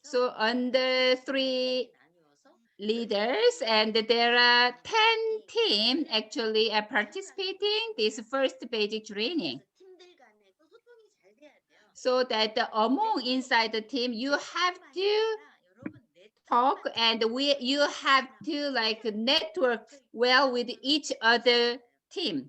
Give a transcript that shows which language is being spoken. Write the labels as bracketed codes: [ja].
[en] So under 3 leaders and there are 10 teams actually are participating this first basic training. [ko] 팀들 간에도 소통이 잘 돼야 돼요. [en] So that among inside the team you have to [ko] 여러분 [en] talk and you have to like network well with each other team.